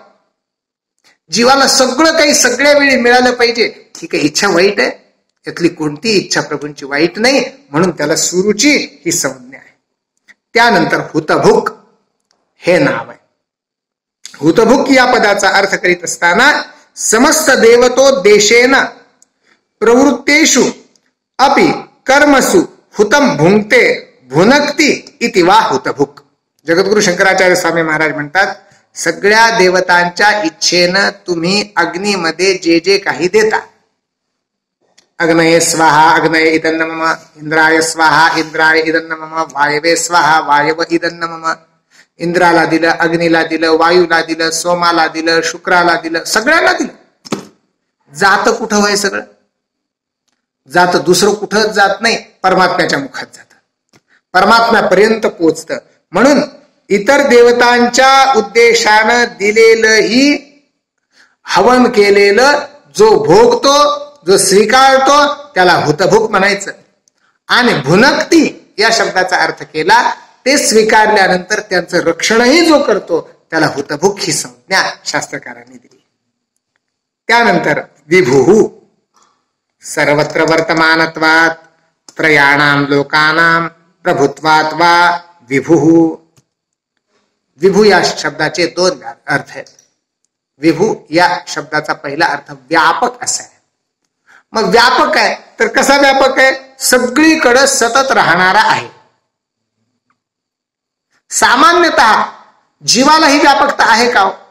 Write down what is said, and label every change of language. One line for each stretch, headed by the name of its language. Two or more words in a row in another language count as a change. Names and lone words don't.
Marathi: जीवाला सगळं काही सगळ्या वेळी मिळालं पाहिजे ही काही इच्छा वाईट आहे? यातली कोणती इच्छा प्रभूंची वाईट नाही, म्हणून त्याला सुरुची ही संज्ञा आहे. त्यानंतर हुतभुक हे नाव आहे. हुतभुक या पदाचा अर्थ करीत असताना
Sanskrit: समस्त देवतो देशेन प्रवृत्तेषु अपि कर्मसु हुतम भुंक्ते भुनक्ती इति वा हुतभुक.
Marathi: जगद्गुरु शंकराचार्य स्वामी महाराज म्हणतात, सगळ्या देवतांच्या इच्छेनं तुम्ही अग्नीमध्ये जे जे काही देता,
Sanskrit: अग्नये स्वाहा अग्नये इदन्न मम, इंद्राय स्वाहा इंद्राय इदन्न मम, वायवे स्वाहा वायव इदन्न मम.
Marathi: इंद्राला दिलं, अग्नीला दिलं, वायूला दिलं, सोमाला दिलं, शुक्राला दिलं, सगळ्यांना दिलं. जात कुठं व्हाय? सगळं जात दुसरं कुठंच जात नाही, परमात्म्याच्या मुखात जात, परमात्म्यापर्यंत पोचतं. म्हणून इतर देवतांच्या उद्देशानं दिलेलंही हवन केलेलं जो भोगतो, जो स्वीकारतो, त्याला हुतभुक म्हणायचं. आणि भुनक्ती या शब्दाचा अर्थ केला, ते स्वीकारल्यानंतर त्यांचं रक्षणही जो करतो त्याला हुतभुक ही संज्ञा शास्त्रकारांनी दिली.
Sanskrit: त्यानंतर विभुः सर्वत्र वर्तमानत्वात् त्रयाणां लोकानां प्रभुत्वात् वा विभुः.
Marathi: विभू या शब्दाचे दोन अर्थ आहेत. विभू या शब्दाचा पहिला अर्थ व्यापक असा आहे. मग व्यापक आहे तर कसा व्यापक आहे? सगळीकडे सतत राहणारा आहे. सामान्यतः जीवाला ही व्यापकता आहे का?